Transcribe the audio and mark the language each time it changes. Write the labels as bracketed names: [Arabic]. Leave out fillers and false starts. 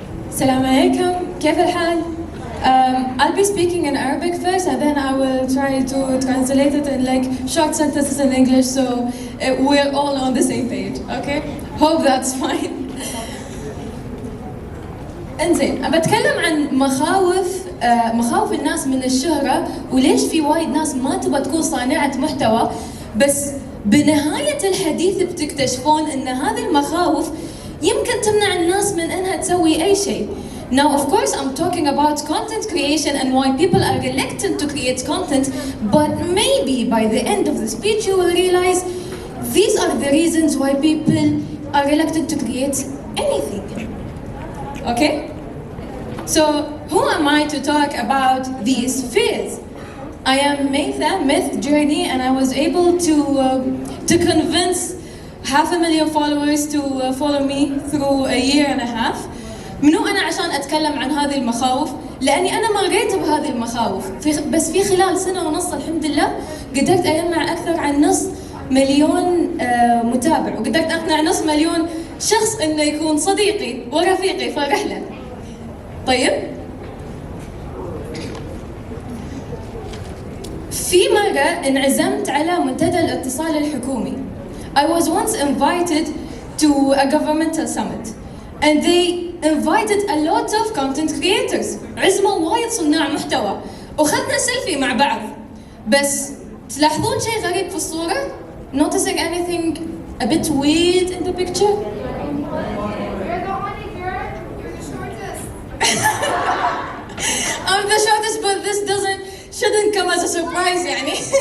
[English] Assalamu alaikum, [Arabic] كيف الحال? [English] I'll be speaking in Arabic first and then I will try to translate it in like short sentences in English so we're all on the same page, okay? Hope that's fine. [Arabic] انزين، أنا بتكلم عن مخاوف الناس من الشهرة وليش في وايد ناس ما تبغى تكون صانعة محتوى، بس بنهاية الحديث بتكتشفون ان هذه المخاوف يمكن تمنع الناس من انها تسوي اي شيء. [English] Now, of course, I'm talking about content creation and why people are reluctant to create content, but maybe by the end of the speech you will realize these are the reasons why people are reluctant to create anything. Okay? So, who am I to talk about these fears? I am Maytha, Myth Journey, and I was able to convince 500,000 followers to follow me through a year and a half. [Arabic] منو أنا عشان أتكلم عن هذه المخاوف؟ لأني أنا مريت بهذه المخاوف، بس في خلال سنة ونص الحمد لله قدرت أجمع أكثر عن نص مليون متابع، وقدرت أقنع نص مليون شخص إنه يكون صديقي ورفيقي في الرحلة. طيب؟ في مرة انعزمت على منتدى الاتصال الحكومي. [English] I was once invited to a governmental summit and they invited a lot of content creators. [Arabic] عزموا وايد صناع محتوى وخذنا سيلفي مع بعض. بس تلاحظون شيء غريب في الصورة؟ [English] Noticing anything a bit weird in the picture? You're the only girl, you're the shortest. I'm the shortest, but this shouldn't come as a surprise يعني.